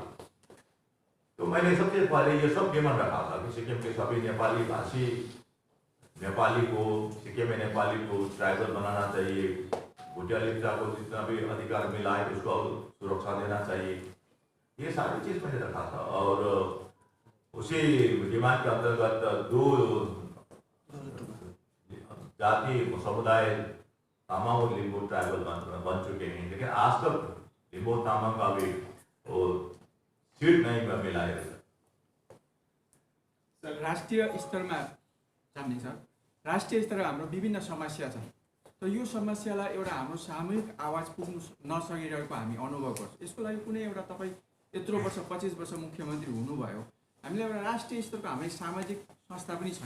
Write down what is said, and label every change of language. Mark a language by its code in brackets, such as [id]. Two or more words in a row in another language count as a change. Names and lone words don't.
[hi] तो मैंने सबसे पहले ये सब डिमांड रखा था कि सिक्किम के सभी नेपाली भाषी, नेपाली को, सिक्किम में नेपाली को ट्राइबल बनाना चाहिए, भुटिया लिप्चा को जितना भी अधिकार मिला है उसको सुरक्षा देना चाहिए, ये सारी चीज़ मैंने रखा था। और उसी डिमांड के अंतर्गत 2 जाति समुदाय तामाङ और लिम्बू ट्राइबल बन चुके हैं, लेकिन आज तक लिम्बू तामाङ का भी वो सीट नहीं मिला है। [ne] सर, राष्ट्रिय स्तरमा जान्ने सर, राष्ट्रिय स्तरमा हाम्रो विभिन्न समस्या छन्, तो यो समस्यालाई एउटा हाम्रो सामूहिक आवाज पुग्नु नसकिरहेको हामी अनुभव गर्छौँ। यसको लागि कुनै एउटा तपाईँ यत्रो वर्ष 25 वर्ष मुख्यमन्त्री हुनुभयो, हामीले एउटा राष्ट्रिय स्तरको हाम्रो सामाजिक संस्था पनि छैन।